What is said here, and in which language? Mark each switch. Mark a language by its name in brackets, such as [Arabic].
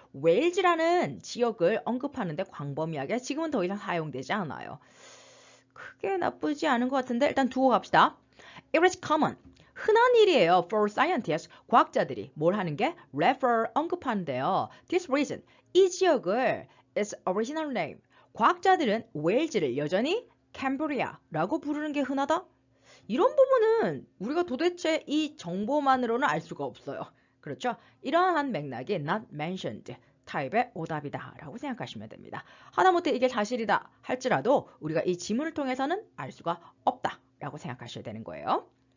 [Korean] 웨일즈라는 지역을 언급하는데 광범위하게 지금은 더 이상 사용되지 않아요. 크게 나쁘지 않은 것 같은데 일단 두고 갑시다. [English] It is common. [Korean] 흔한 일이에요. [English] For scientists. [Korean] 과학자들이 뭘 하는 게? [English] Refer, [Korean] 언급하는데요. [English] This region. [Korean] 이 지역을 [English] its original name. [Korean] 과학자들은 웨일즈를 여전히 캄브리아라고 부르는 게 흔하다? 이런 부분은 우리가 도대체 이 정보만으로는 알 수가 없어요. 그렇죠? 이러한 맥락이 [English] not mentioned [Korean] 타입의 오답이다 라고 생각하시면 됩니다. 하다못해 이게 사실이다 할지라도 우리가 이 지문을 통해서는 알 수가 없다 라고 생각하셔야 되는 거예요.